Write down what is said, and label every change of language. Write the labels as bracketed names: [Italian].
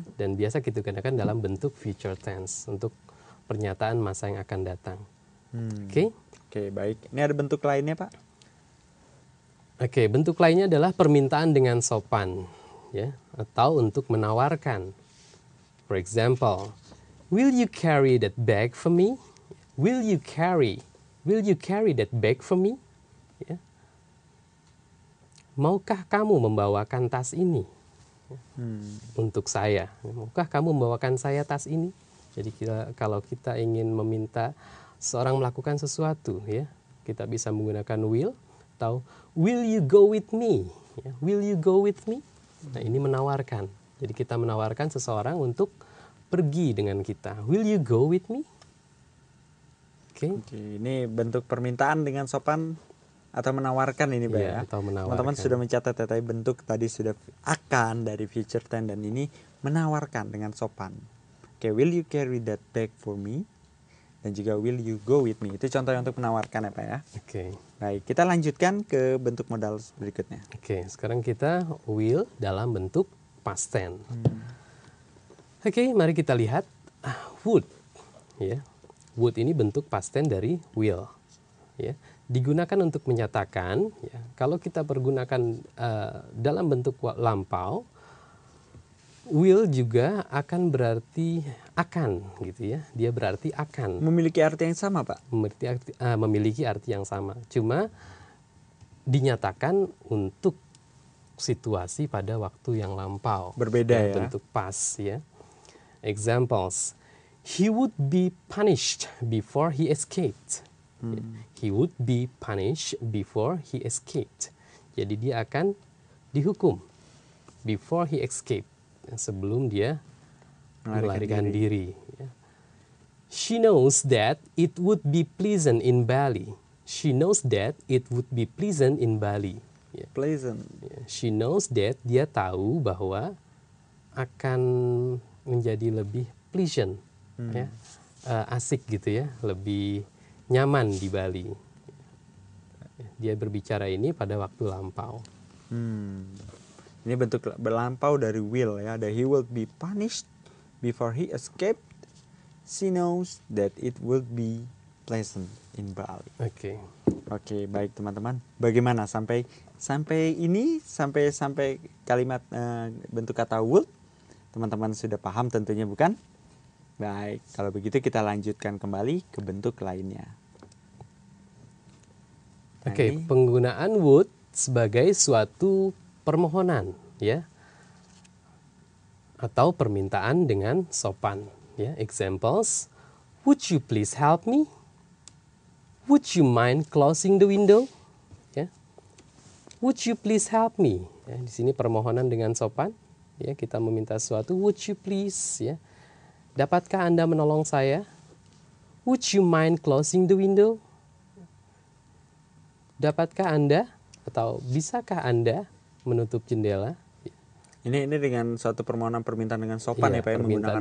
[Indonesian] Dan biasa kita gunakan dalam bentuk future tense untuk pernyataan masa yang akan datang. Oke? Oke, baik. Ini ada bentuk lainnya Pak? Oke, bentuk lainnya adalah permintaan dengan sopan, ya, atau untuk menawarkan. [English] For example, will you carry that bag for me? Will you carry that bag for me? [Indonesian] Ya. Maukah kamu membawakan tas ini untuk saya? Maukah kamu membawakan saya tas ini? Jadi kalau kita ingin meminta seorang melakukan sesuatu, ya, kita bisa menggunakan will atau [English] will you go with me? [Indonesian] Ya, [English] will you go with me? [Indonesian] Nah, ini menawarkan. Jadi kita menawarkan seseorang untuk pergi dengan kita. [English] Will you go with me? [Indonesian] Oke. Oke, ini bentuk permintaan dengan sopan atau menawarkan ini Pak Iya, ya. atau menawarkan. Teman-teman sudah mencatat ya, tadi bentuk tadi sudah akan dari future tense dan ini menawarkan dengan sopan. [English] Oke, will you carry that bag for me? Dan juga will you go with me? [Indonesian] Itu contoh untuk menawarkan ya Pak ya. Oke. Baik, kita lanjutkan ke bentuk modal berikutnya. Oke, sekarang kita will dalam bentuk past tense. Oke, mari kita lihat would. Ya. Would ini bentuk past tense dari will. Ya. Digunakan untuk menyatakan, ya, kalau kita pergunakan dalam bentuk lampau, will juga akan berarti akan, gitu ya. Dia berarti akan. Memiliki arti yang sama Pak? Memiliki arti yang sama. Cuma dinyatakan untuk situasi pada waktu yang lampau. Berbeda ya. Bentuk past, ya. Examples. [English] He would be punished before he escaped. He would be punished before he escaped. [Indonesian] Jadi dia akan dihukum [English] before he escaped, [Indonesian] sebelum dia melarikan diri. [English] Ya. She knows that it would be pleasant in Bali. She knows that it would be pleasant in Bali. [Indonesian] Ya. [English] Pleasant. [Indonesian] Ya. [English] She knows that, [Indonesian] dia tahu bahwa akan menjadi lebih pleasant, ya, asik gitu ya, lebih nyaman di Bali. Dia berbicara ini pada waktu lampau. Ini bentuk berlampau dari will ya. Ada [English] he will be punished before he escaped. She knows that it will be pleasant in Bali. [Indonesian] Oke. Oke, baik teman-teman. Bagaimana sampai ini sampai kalimat bentuk kata would teman-teman sudah paham tentunya bukan? Baik, kalau begitu kita lanjutkan kembali ke bentuk lainnya. Nah, Oke, penggunaan would sebagai suatu permohonan, ya, atau permintaan dengan sopan, ya. [English] Examples: would you please help me? Would you mind closing the window? Ya. Would you please help me? [Indonesian] Ya, di sini permohonan dengan sopan, ya, kita meminta sesuatu. [English] Would you please? [Indonesian] Ya. Dapatkah Anda menolong saya? [English] Would you mind closing the window? [Indonesian] Dapatkah Anda atau bisakah Anda menutup jendela? Ini dengan suatu permohonan permintaan dengan sopan ya Pak ya, menggunakan